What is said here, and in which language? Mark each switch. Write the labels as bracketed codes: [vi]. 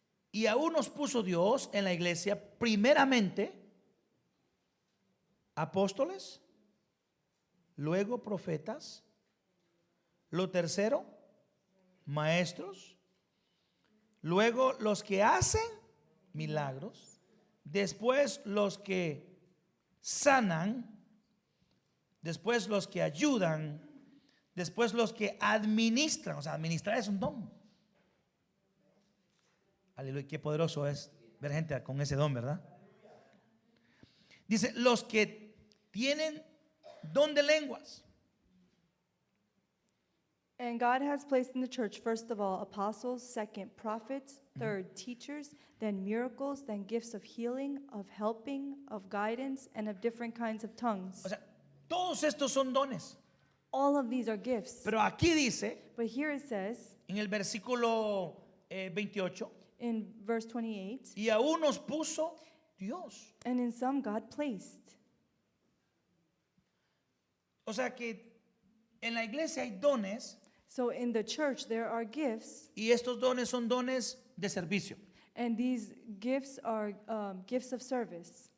[es] Y aún nos puso Dios en la iglesia primeramente apóstoles, luego profetas, lo tercero, maestros, luego los que hacen milagros, después los que sanan, después los que ayudan, después los que administran. O sea, administrar es un don. Aleluya, qué poderoso es ver gente con ese don, ¿verdad? Dice, los que tienen don de lenguas. [en] And God has placed in the church, first of all, apostles, second, prophets, third, teachers, then miracles, then gifts of healing, of helping, of guidance, and of different kinds of tongues. [es] O sea, todos estos son dones. [en] All of these are gifts. [es] Pero aquí dice, [en] But here it says, [es] en el versículo 28, [en] in verse 28, [es] y aún nos puso Dios. [en] and in some God placed. [es] O sea que en la iglesia hay dones [en] So in the church, there are gifts, [es] y estos dones son dones de servicio. [en] and these gifts are gifts of service.